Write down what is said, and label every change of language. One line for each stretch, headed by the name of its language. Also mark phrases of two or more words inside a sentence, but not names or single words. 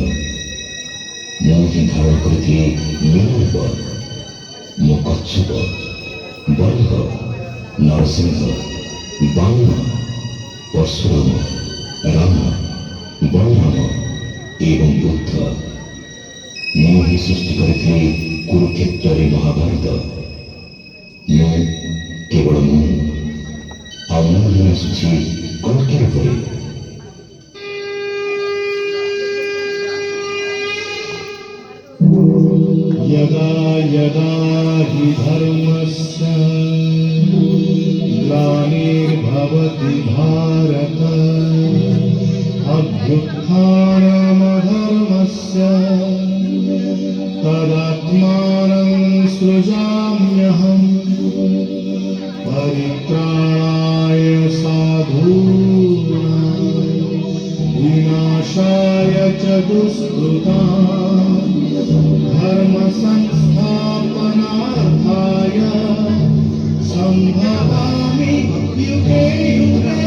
Odia: ମୁଁ ହିଁ ଧାରଣ କରିଥିଲି ନୀଳରୂପ ମୋ କଚ୍ଛପ ବରହ ନରସିଂହ ବାମନ ପରଶୁରାମ ରାମ ବଳରାମ ଏବଂ ବୁଦ୍ଧ ମୁଁ ହିଁ ସୃଷ୍ଟି କରିଥିଲି କୁରୁକ୍ଷେତ୍ରରେ ମହାଭାରତ ମୁଁ କେବଳ ମୁଁ ଆଉ ମୁଁ ହିଁ ଆସୁଛି କଳ୍କିର ପରି
Sanskrit: यदा यदा हि धर्मस्य ग्लानिर्भवति भारत अभ्युत्थानमधर्मस्य तदात्मानं सृजाम्यहम् परित्राणाय साधूनां विनाशाय च दुष्कृताम् धर्म संस्थापनार्थाय संभवामि युगे युगे